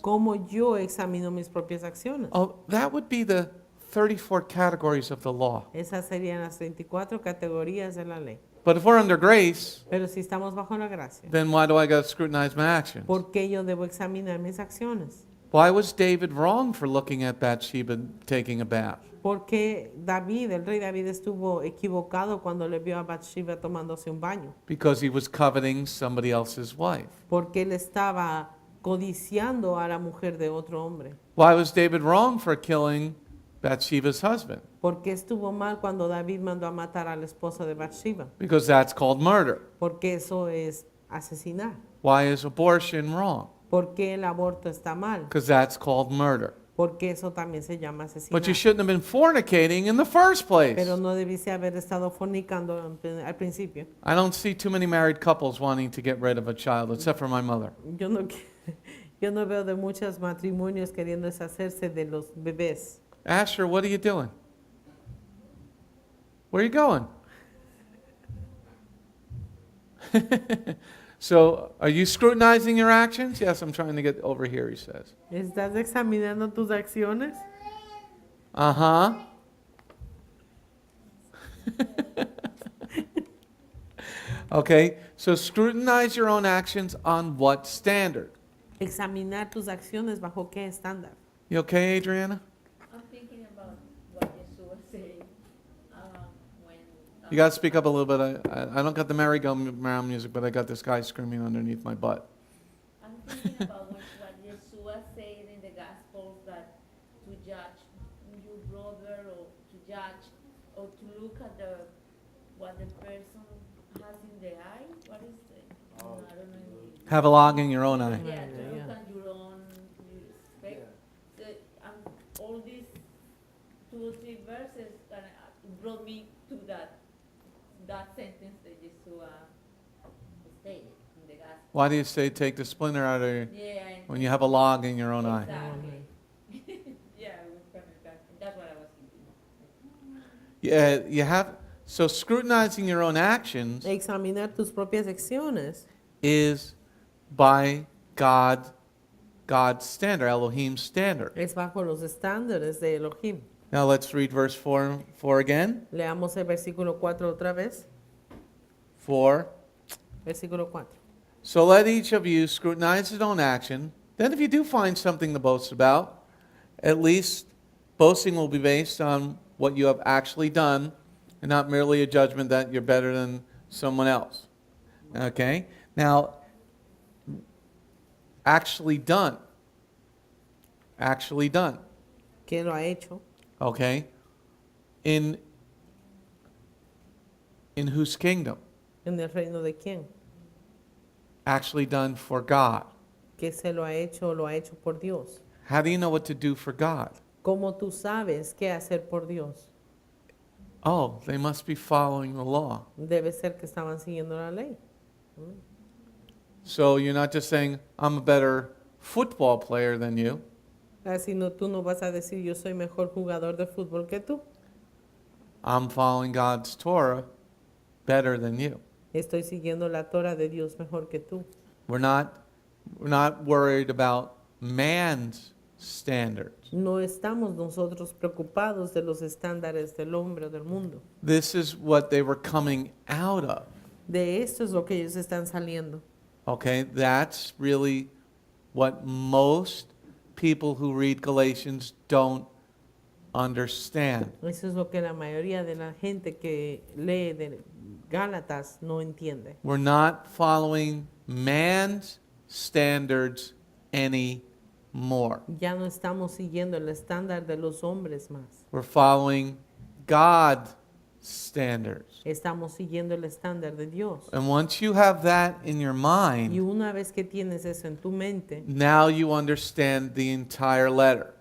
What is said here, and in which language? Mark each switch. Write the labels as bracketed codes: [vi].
[es] ¿Cómo yo examino mis propias acciones? [en] Oh, that would be the 34 categories of the law. [es] Esas serían las 34 categorías de la ley. [en] But if we're under grace, [es] Pero si estamos bajo la gracia, [en] then why do I got to scrutinize my actions? [es] ¿por qué yo debo examinar mis acciones? [en] Why was David wrong for looking at Bathsheba taking a bath? [es] ¿Por qué el rey David estuvo equivocado cuando le vio a Bathsheba tomándose un baño? [en] Because he was coveting somebody else's wife. [es] Porque él estaba codiciando a la mujer de otro hombre. [en] Why was David wrong for killing Bathsheba's husband? [es] ¿Por qué estuvo mal cuando David mandó a matar al esposo de Bathsheba? [en] Because that's called murder. [es] Porque eso es asesinar. [en] Why is abortion wrong? [es] ¿Por qué el aborto está mal? [en] Because that's called murder. [es] Porque eso también se llama asesinar. [en] But you shouldn't have been fornicating in the first place. [es] Pero no debiste haber estado fornicando al principio. [en] I don't see too many married couples wanting to get rid of a child, except for my mother. [es] Yo no veo de muchos matrimonios queriendo deshacerse de los bebés. [en] Asher, what are you doing? Where are you going? So, are you scrutinizing your actions? Yes, I'm trying to get over here, he says. [es] ¿Estás examinando tus acciones? Uh-huh. [en] Okay, so scrutinize your own actions on what standard? [es] Examinar tus acciones bajo qué estándar. [en] You okay, Adriana? I'm thinking about what Yeshua said when. You got to speak up a little bit. I don't got the merry-go-round music, but I got this guy screaming underneath my butt. I'm thinking about what Yeshua said in the Gospels, that to judge your brother, or to judge, or to look at what the person has in the eye. What is it? I don't know. Have a log in your own eye. Yeah, to Yeah. look at your own respect. So, all these 2 or 3 verses brought me to that sentence that Yeshua stated in the Gospel. Why do you say take the splinter out of your, Yeah, and when you have a log in your own eye? exactly. Yeah, it was kind of that. That's what I was thinking. Yeah, you have, so scrutinizing your own actions [es] Examinar tus propias acciones [en] is by God's standard, Elohim's standard. [es] es bajo los estándares de Elohim. [en] Now let's read verse 4 again. [es] Leamos el versículo 4 otra vez. 4. Versículo 4. [en] So let each of you scrutinize his own action. Then if you do find something to boast about, at least boasting will be based on what you have actually done and not merely a judgment that you're better than someone else. Okay? Now, actually done. Actually done. [es] ¿Quién lo ha hecho? [en] Okay? In whose kingdom? [es] ¿En el reino de quién? [en] Actually done for God. [es] ¿Qué se lo ha hecho por Dios? [en] How do you know what to do for God? [es] ¿Cómo tú sabes qué hacer por Dios? [en] Oh, they must be following the law. [es] Debe ser que estaban siguiendo la ley. [en] So you're not just saying, I'm a better football player than you. [es] Así no, tú no vas a decir yo soy mejor jugador de fútbol que tú. [en] I'm following God's Torah better than you. [es] Estoy siguiendo la Torah de Dios mejor que tú. [en] We're not worried about man's standards. [es] No estamos nosotros preocupados de los estándares del hombre o del mundo. [en] This is what they were coming out of. [es] De esto es lo que ellos están saliendo. [en] Okay, that's really what most people who read Galatians don't understand. [es] Eso es lo que la mayoría de la gente que lee de Gálatas no entiende. [en] We're not following man's standards anymore. [es] Ya no estamos siguiendo el estándar de los hombres más. [en] We're following God's standards. [es] Estamos siguiendo el estándar de Dios. [en] And once you have that in your [es] Y [en] mind, [es] una vez que tienes eso en tu mente, [en] now you understand the entire letter.